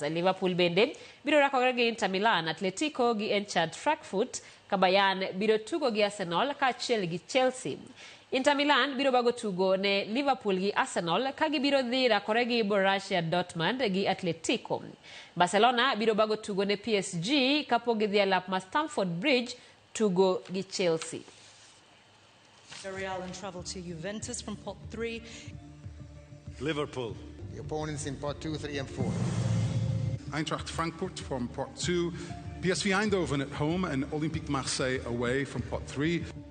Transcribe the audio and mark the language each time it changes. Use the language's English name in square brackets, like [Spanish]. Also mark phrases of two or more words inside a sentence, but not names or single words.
[Luo (Kenya and Tanzania)] Liverpool bende biro rakore gi Inter Milan, Atletico gi Eintracht Frankfurt, ka Bayern biro tugo gi Arsenal kaachiel gi Chelsea. Inter Milan biro bago tugo ne Liverpool gi Arsenal ka gibiro dhi rakore gi Borussia Dortmund gi Atletico. Barcelona biro bago tugo ne PSG kapok gidhi alap ma Stamford Bridge tugo gi Chelsea. [English] Real and travel to Juventus from pot 3. Liverpool. The opponents in pot 2, 3 and 4. Eintracht Frankfurt from pot 2. PSV Eindhoven at home and Olympique Marseille away from pot 3.